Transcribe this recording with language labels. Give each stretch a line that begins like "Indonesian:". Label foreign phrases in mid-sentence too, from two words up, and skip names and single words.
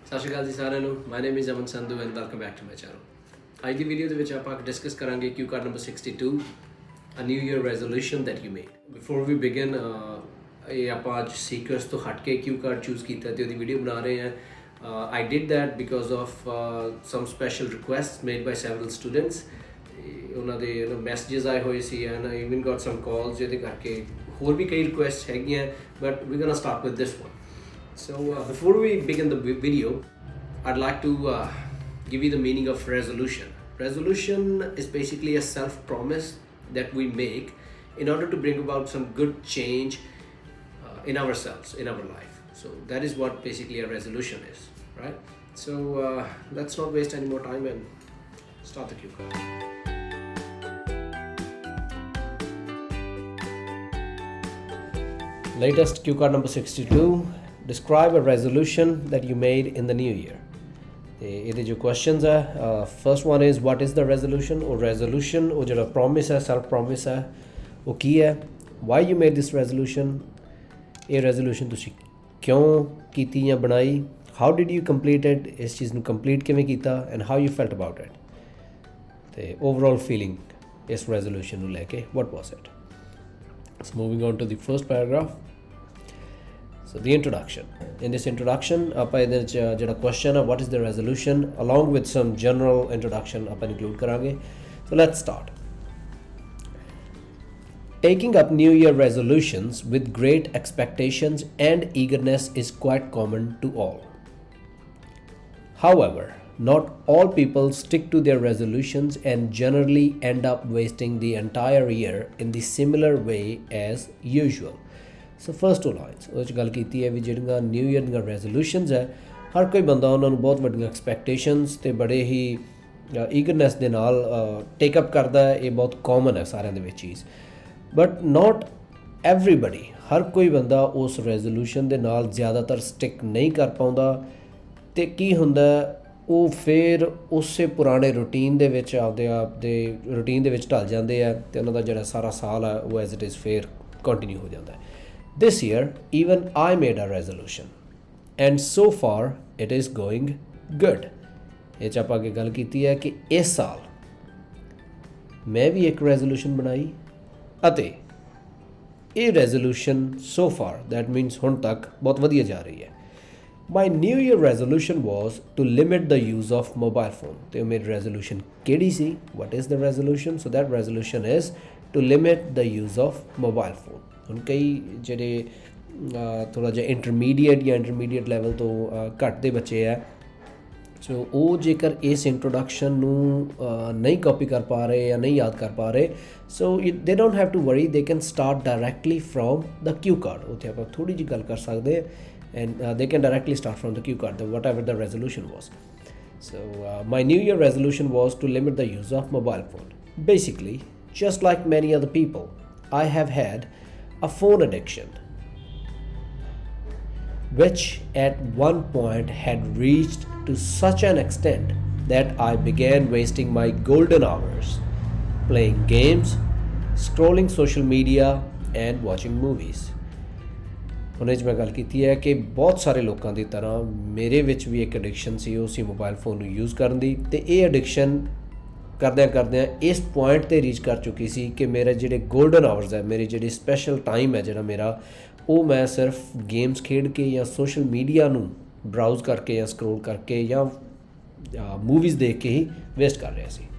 Punjabi: ਸਤਿ ਸ਼੍ਰੀ ਅਕਾਲ ਜੀ ਸਾਰਿਆਂ ਨੂੰ।
English: my name is ਅਮਨ ਸੰਧੂ and welcome back to my channel।
Punjabi: ਅੱਜ ਦੀ ਵੀਡੀਓ ਦੇ ਵਿੱਚ ਆਪਾਂ ਡਿਸਕਸ ਕਰਾਂਗੇ
English: cue card number 62 a new year resolution that you made. before we begin
Punjabi: ਇਹ ਆਪਾਂ ਅੱਜ ਸੀਕੁਐਂਸ ਤੋਂ ਹਟ ਕੇ
English: cue card choose
Punjabi: ਕੀਤਾ ਤੇ ਉਹਦੀ ਵੀਡੀਓ ਬਣਾ ਰਹੇ ਹਾਂ।
English: I did that because of some special requests made by several students.
Punjabi: ਉਹਨਾਂ ਦੇ ਮੈਸੇजेस ਆਏ ਹੋਏ ਸੀ
English: and I even got some calls
Punjabi: ਜਿਹਦੇ ਕਰਕੇ ਹੋਰ ਵੀ ਕਈ ਰਿਕੁਐਸਟ ਹੈਗੀਆਂ
English: but we're gonna start with this one. So before we begin the video, I'd like to give you the meaning of resolution. Resolution is basically a self-promise that we make in order to bring about some good change in ourselves, in our life. So that is what basically a resolution is, right? So let's not waste any more time and start the cue card. Latest cue card number 62. Describe a resolution that you made in the new year.
Punjabi: ਇਹਦੇ ਜੋ
English: questions ਹੈ first one is what is the resolution or resolution
Punjabi: ਉਹ ਜਿਹੜਾ
English: promise ਹੈ self promise
Punjabi: ਹੈ ਉਹ ਕੀ ਹੈ
English: why you made this resolution ਇਹ resolution
Punjabi: ਤੁਸੀਂ ਕਿਉਂ ਕੀਤੀ ਜਾਂ ਬਣਾਈ
English: how did you complete it
Punjabi: ਇਸ ਚੀਜ਼ ਨੂੰ
English: complete
Punjabi: ਕਿਵੇਂ ਕੀਤਾ
English: and how you felt about it ਤੇ overall feeling ਇਸ resolution
Punjabi: ਨੂੰ ਲੈ ਕੇ
English: what was it. So moving on to the first paragraph. So the introduction. In this introduction,
Punjabi: ਆਪਾਂ ਇਹਦੇ ਵਿੱਚ ਜਿਹੜਾ
English: question ਹੈ what is the resolution along with some general introduction ਆਪਾਂ include ਕਰਾਂਗੇ. So let's start. Taking up New Year resolutions with great expectations and eagerness is quite common to all. However, not all people stick to their resolutions and generally end up wasting the entire year in the similar way as usual. so first two lines
Punjabi: ਉਹਦੇ 'ਚ ਗੱਲ ਕੀਤੀ ਹੈ ਵੀ ਜਿਹੜੀਆਂ
English: new year
Punjabi: ਦੀਆਂ ਰੈਜ਼ੋਲੂਸ਼ਨਸ ਹੈ ਹਰ ਕੋਈ ਬੰਦਾ ਉਹਨਾਂ ਨੂੰ ਬਹੁਤ ਵੱਡੀਆਂ ਐਕਸਪੈਕਟੇਸ਼ਨਸ ਅਤੇ ਬੜੇ ਹੀ ਈਗਰਨੈਸ ਦੇ ਨਾਲ ਟੇਕਅਪ ਕਰਦਾ ਹੈ। ਇਹ ਬਹੁਤ ਕਾਮਨ ਹੈ ਸਾਰਿਆਂ ਦੇ ਵਿੱਚ ਚੀਜ਼
English: but not everybody
Punjabi: ਹਰ ਕੋਈ ਬੰਦਾ ਉਸ ਰੈਜ਼ੋਲੂਸ਼ਨ ਦੇ ਨਾਲ ਜ਼ਿਆਦਾਤਰ ਸਟਿਕ ਨਹੀਂ ਕਰ ਪਾਉਂਦਾ ਅਤੇ ਕੀ ਹੁੰਦਾ ਉਹ ਫਿਰ ਉਸੇ ਪੁਰਾਣੇ ਰੂਟੀਨ ਦੇ ਵਿੱਚ ਆਪਦੇ ਆਪ ਦੇ ਰੂਟੀਨ ਦੇ ਵਿੱਚ ਢਲ ਜਾਂਦੇ ਆ ਅਤੇ ਉਹਨਾਂ ਦਾ ਜਿਹੜਾ ਸਾਰਾ ਸਾਲ ਹੈ ਉਹ
English: as it is
Punjabi: ਫਿਰ ਕੰਟੀਨਿਊ ਹੋ ਜਾਂਦਾ ਹੈ।
English: This year, even I made a resolution, and so far it is going good.
Punjabi: ਇਹ 'ਚ ਆਪਾਂ ਅੱਗੇ ਗੱਲ ਕੀਤੀ ਹੈ ਕਿ ਇਸ ਸਾਲ ਮੈਂ ਵੀ ਇੱਕ ਰੈਜ਼ੋਲੂਸ਼ਨ ਬਣਾਈ ਅਤੇ ਇਹ ਰੈਜ਼ੋਲੂਸ਼ਨ
English: so far that means
Punjabi: ਹੁਣ ਤੱਕ ਬਹੁਤ ਵਧੀਆ ਜਾ ਰਹੀ ਹੈ।
English: My New Year resolution was to limit the use of mobile phone.
Punjabi: ਤੇ ਮੇਰੀ ਰੈਜ਼ੋਲੂਸ਼ਨ ਕਿਹੜੀ ਸੀ?
English: What is the resolution? So that resolution is to limit the use of mobile phone.
Punjabi: ਹੁਣ ਕਈ ਜਿਹੜੇ ਥੋੜ੍ਹਾ ਜਿਹਾ
English: intermediate level
Punjabi: ਤੋਂ ਘੱਟ ਦੇ ਬੱਚੇ ਹੈ ਸੋ ਉਹ ਜੇਕਰ ਇਸ ਇੰਟਰੋਡਕਸ਼ਨ ਨੂੰ ਨਹੀਂ ਕਾਪੀ ਕਰ ਪਾ ਰਹੇ ਜਾਂ ਨਹੀਂ ਯਾਦ ਕਰ ਪਾ ਰਹੇ
English: so they don't have to worry they can start directly from the cue card.
Punjabi: ਉੱਥੇ ਆਪਾਂ ਥੋੜ੍ਹੀ ਜਿਹੀ ਗੱਲ ਕਰ ਸਕਦੇ
English: and they can directly start from the cue card whatever the resolution was. so my new year resolution was to limit the use of mobile phone. ਬੇਸਿਕਲੀ just like many other people, I have had a phone addiction, which at one point had reached to such an extent that I began wasting my golden hours playing games, scrolling social media and watching movies.
Punjabi: ਉਹਨੇ 'ਚ ਮੈਂ ਗੱਲ ਕੀਤੀ ਹੈ ਕਿ ਬਹੁਤ ਸਾਰੇ ਲੋਕਾਂ ਦੀ ਤਰ੍ਹਾਂ ਮੇਰੇ ਵਿੱਚ ਵੀ ਇੱਕ ਐਡਿਕਸ਼ਨ ਸੀ ਉਹ ਸੀ
English: mobile phone
Punjabi: ਨੂੰ ਯੂਜ਼ ਕਰਨ ਦੀ ਅਤੇ ਇਹ ਐਡਿਕਸ਼ਨ ਕਰਦਿਆਂ ਇਸ ਪੁਆਇੰਟ 'ਤੇ ਰੀਚ ਕਰ ਚੁੱਕੀ ਸੀ ਕਿ ਮੇਰੇ ਜਿਹੜੇ
English: golden hours
Punjabi: ਹੈ ਮੇਰੀ ਜਿਹੜੀ
English: special time
Punjabi: ਹੈ ਜਿਹੜਾ ਮੇਰਾ ਉਹ ਮੈਂ ਸਿਰਫ ਗੇਮਸ ਖੇਡ ਕੇ ਜਾਂ
English: social media
Punjabi: ਨੂੰ ਬਰਾਊਜ਼ ਕਰਕੇ ਜਾਂ ਸਕਰੋਲ ਕਰਕੇ ਜਾਂ ਮੂਵੀਜ਼ ਦੇਖ ਕੇ ਹੀ ਵੇਸਟ ਕਰ ਰਿਹਾ ਸੀ।